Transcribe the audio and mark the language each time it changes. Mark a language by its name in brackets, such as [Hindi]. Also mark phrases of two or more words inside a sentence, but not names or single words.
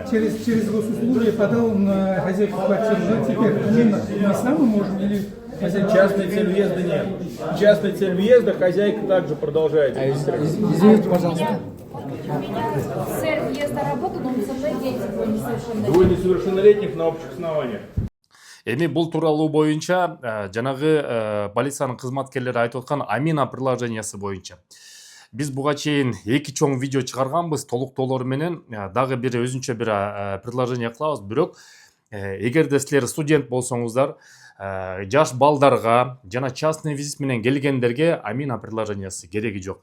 [Russian] Через госуслуги подал на хозяйку квартиры. Ну, теперь мы сами можем или хозяин? Частной цель въезда нет. Частной цель въезда хозяйка также продолжает. Извините, пожалуйста. Цель въезда работы, но со мной дети были несовершеннолетние. Двое несовершеннолетних на общих основаниях. [Kyrgyz] Эми бул тууралуу боюнча жанагы полициянын кызматкерлери айтып аткан Амина приложениясы боюнча биз буга чейин 2 чоң видео чыгарганбыз толуктоолор менен. Дагы бир өзүнчө бир приложение кылабыз. Бирок эгерде силер студент болсоңуздар, жаш балдарга жана [Russian] частный визит [Kyrgyz] менен келгендерге Амина приложениясы кереги жок.